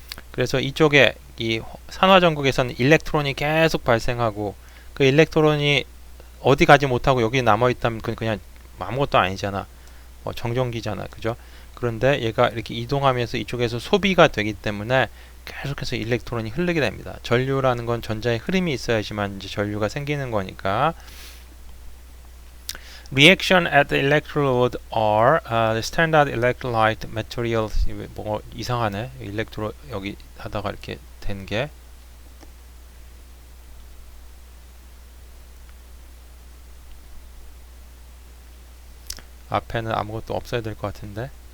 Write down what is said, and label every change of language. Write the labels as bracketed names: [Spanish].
[Korean] 그래서 이쪽에 이 산화 전극에서는 일렉트론이 계속 발생하고 그 일렉트론이 어디 가지 못하고 여기 남아 있다면 그건 그냥 아무것도 아니잖아. 정전기잖아. 그죠? 그런데 얘가 이렇게 이동하면서 이쪽에서 소비가 되기 때문에 계속해서 일렉트론이 흐르게 됩니다. 전류라는 건 전자의 흐름이 있어야지만 이제 전류가 생기는 거니까. [English] Reaction at the electrode are the standard electrolyte materials. [Korean] 뭐 이상하네. 일렉트로 여기 하다가 이렇게 된 게. 앞에는 아무것도 없어야 될 것 같은데.